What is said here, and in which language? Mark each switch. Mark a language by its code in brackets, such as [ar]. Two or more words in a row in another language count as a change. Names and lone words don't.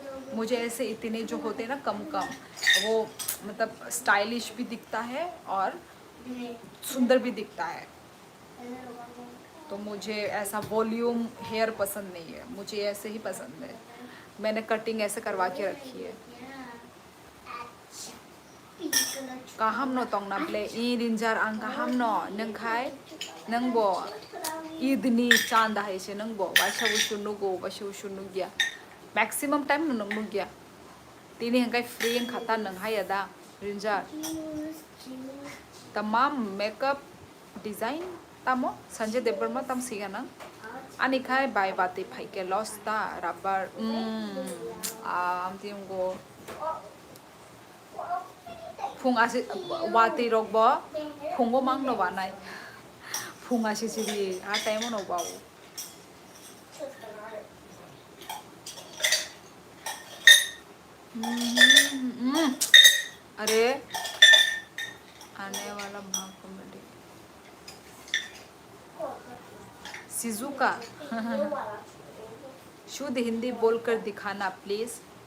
[hi] मुझे ऐसे इतने जो होते हैं ना कम कम, वो मतलब स्टाइलिश भी दिखता है और सुंदर भी दिखता है। तो मुझे ऐसा [en] volume hair [hi] पसंद नहीं है, मुझे ऐसे ही पसंद है। मैंने कटिंग ऐसे करवा के रखी है। [trp] Kahamno tong na ple irinjar ang kahamno nang khai nang bo idni chanda hai se nang bo basha usunu go basha usunu gya [en] maximum time [trp] nang nu gya tini hang kai free ang khata nang hai ada rinjar tamam [en] makeup design [trp] tamo Sanjay Devvarma tam siga nang ani khai bai bati phai ke losta rubber am tim go phung asi wati rok bo phungo mang no banai phung asi siri a time no bau [hi] अरे आने वाला भाग कॉमेडी सिजुका शुद्ध हिंदी बोलकर दिखाना प्लीज।